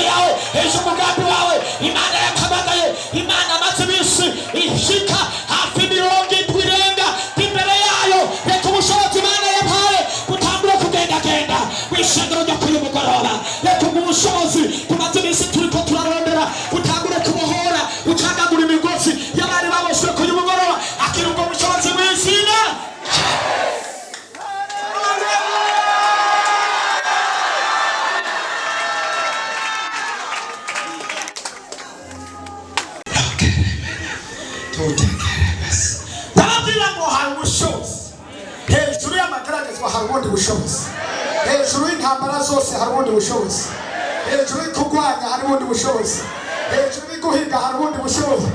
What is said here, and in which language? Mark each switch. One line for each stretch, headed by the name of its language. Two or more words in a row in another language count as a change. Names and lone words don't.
Rundi: yawe hejuru y'umugambi wawe Imana yakamagaye Imana amaze iminsi ishika hafi mirongo indwi irenga imbere yayo reka ubushobozi Imana yampaye butangure kugendagenda w'ishengero ryo kuri uyu mugoroba reka ubwo bushobozi tumaze iminsi turiko turarondera butangure kubohora bucagagura imigozi y'abari baboshwe kuri uyu mugoroba akira ubwo bushobozi mu izina. Ndababwira ngo hari ubushobozi hejuru y'amageragezwa hari ubundi bushobozi hejuru y'intambara zose hari ubundi bushobozi hejuru y'ikugwanya hari ubundi bushobozi hejuru y'iguhiga hari ubundi bushobozi.